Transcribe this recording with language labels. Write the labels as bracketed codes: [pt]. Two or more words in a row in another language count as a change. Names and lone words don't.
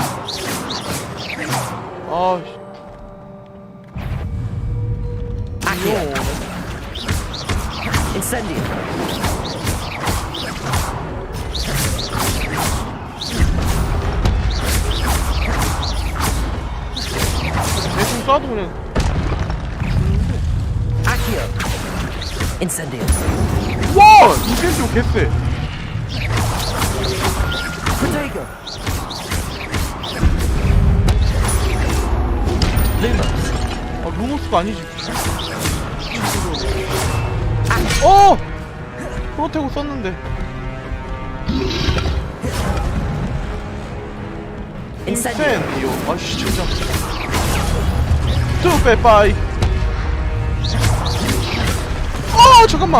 [ko] Incendio. 대충 쏴도 그냥. Accio. Incendio. 와! 인센디오 개쎄. Protego. Lumos. 루모스가 아니지. 프로테고 썼는데. 인센디오. 아씨 진짜. 투빼빠이. 잠깐만.